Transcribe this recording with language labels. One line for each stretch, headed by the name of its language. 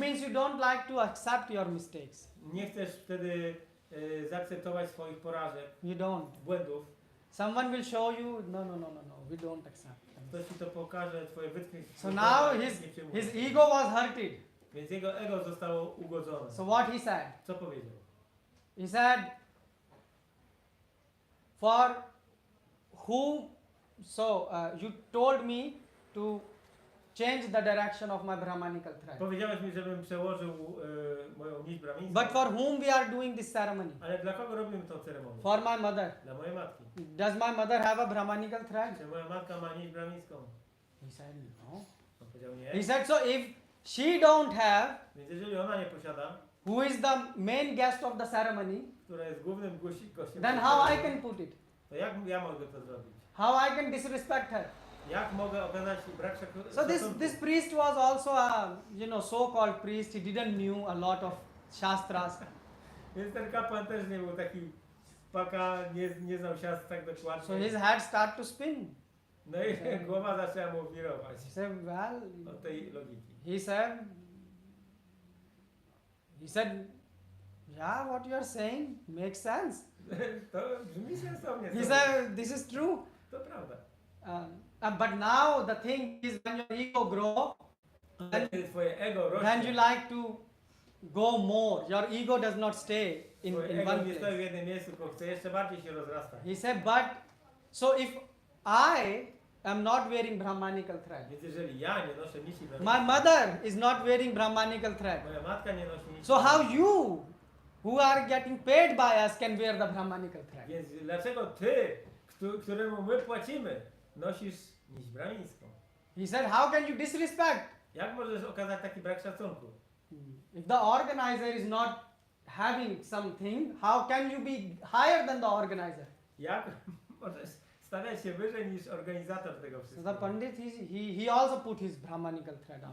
English: means you don't like to accept your mistakes.
Polish: Nie chcesz wtedy zaakceptować swoich porażek,
English: You don't.
Polish: błędów.
English: Someone will show you, no, we don't accept.
Polish: Ktoś ci to pokaże, twoje wytknięcie.
English: So now his ego was hurted.
Polish: Więc jego ego zostało ugodzone.
English: So what he said?
Polish: Co powiedział?
English: He said, for whom, so you told me to change the direction of my Brahmanical thread.
Polish: Powiedziałeś mi, żebym przełożył moją nić brahmińską.
English: But for whom we are doing this ceremony?
Polish: Ale dla kogo robimy tę ceremonię?
English: For my mother.
Polish: Dla mojej matki.
English: Does my mother have a Brahmanical thread?
Polish: Czy moja matka ma nić brahmińską?
English: He said, no.
Polish: On powiedział nie.
English: He said, so if she don't have,
Polish: Więc jeżeli ona nie posiada,
English: who is the main guest of the ceremony,
Polish: która jest głównym gościem,
English: then how I can put it?
Polish: to jak ja mogę to zrobić?
English: How I can disrespect her?
Polish: Jak mogę okazać brak
English: So
Polish: szacunku?
English: this priest was also a so-called priest. He didn't knew a lot of shastras.
Polish: Więc ten kapłan też nie był taki spaka, nie znał siast tak dokładnie.
English: So his head started to spin.
Polish: No i głowa zaczęła mu wirować
English: He said, well,
Polish: od tej logiki.
English: he said, yeah, what you are saying makes sense.
Polish: To brzmi sensownie.
English: He said, this is true.
Polish: To prawda.
English: But now the thing is, when your ego grows,
Polish: Kiedy twoje ego
English: then you
Polish: rośnie,
English: like to go more. Your ego does not stay in
Polish: twoje
English: one
Polish: ego nie stoi w
English: place.
Polish: jednym miejscu, tylko chce jeszcze bardziej się rozrastać.
English: He said, but so if I am not wearing Brahmanical thread,
Polish: Więc jeżeli ja nie noszę nici
English: my mother is not wearing Brahmanical thread,
Polish: moja matka nie nosi nici,
English: so how you, who are getting paid by us, can wear the Brahmanical thread?
Polish: więc dlaczego ty, któremu my płacimy, nosisz nić brahmińską?
English: He said, how can you disrespect?
Polish: Jak możesz okazać taki brak szacunku?
English: If the organizer is not having something, how can you be higher than the organizer?
Polish: Jak możesz stawiać się wyżej niż organizator tego
English: So the
Polish: wszystkiego?
English: Pandit, he also put his Brahmanical thread on.